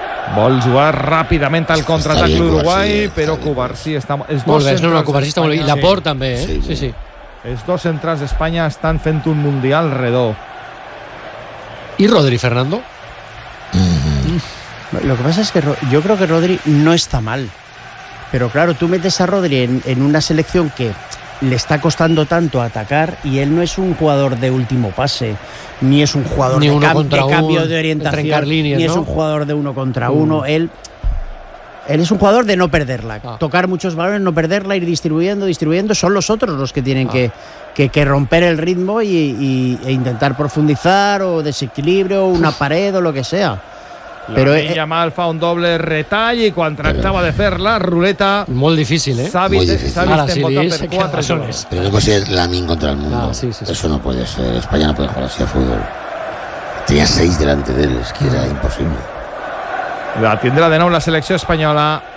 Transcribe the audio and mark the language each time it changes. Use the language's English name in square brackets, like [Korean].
[Catalan] Vol jugar ràpidament al contraatac l'Uruguai, però Cubarsí està... Molt bé, no, Cubarsí està molt bé. I Laporte també, eh? Sí, sí. Els dos centrals d'Espanya estan fent un mundial redó. I Rodri Fernando? [Spanish] Lo que pasa es que yo creo que Rodri no está mal, pero claro, tú metes a Rodri en una selección que le está costando tanto atacar y él no es un jugador de último pase, ni es un jugador de cambio de orientación, trencar líneas, ni ¿no? es un jugador de uno contra uno. Él es un jugador de no perderla, tocar muchos balones, no perderla, ir distribuyendo, son los otros los que tienen que romper el ritmo e intentar profundizar o desequilibrio, una pared o lo que sea. [Catalan] Però Yamal fa un doble retall i quan tractava de fer la ruleta... Molt difícil, eh? S'ha vist envoltat per 4 zones. [Spanish] Però no pot ser Lamine contra el mundo. Eso no puede ser. España no puede jugar así a fútbol. Tenía 6 delante de él, es que era imposible. [Catalan] La tindrà de nou la selecció espanyola.